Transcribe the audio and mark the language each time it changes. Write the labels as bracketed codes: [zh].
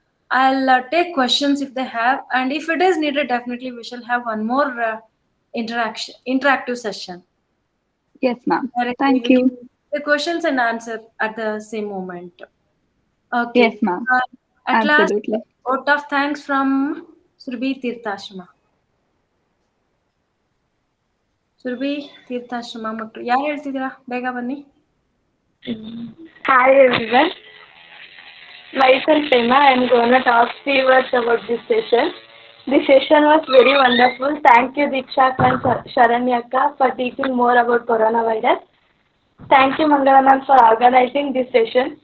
[en] I'll take questions if they have. And if it is needed, definitely we shall have one more interactive session. Yes, ma'am. Thank you. The questions and answer at the same moment. Okay. Yes, ma'am. At Absolutely. last, vote of thanks from Surbi Tirthashrama. [kn] Surabhi ತೀರ್ಥಾಶ್ರಮ ಮಕ್ಕಳು ಯಾರು ಹೇಳ್ತಿದ್ದೀರಾ? ಬೇಗ ಬನ್ನಿ. [en] Hi everyone, myself Emma. I am going to talk 3 words about this session. This session was very wonderful. Thank you Diksha and Sharanyaka for teaching more about coronavirus. Thank you Mangala ma'am for organizing this session.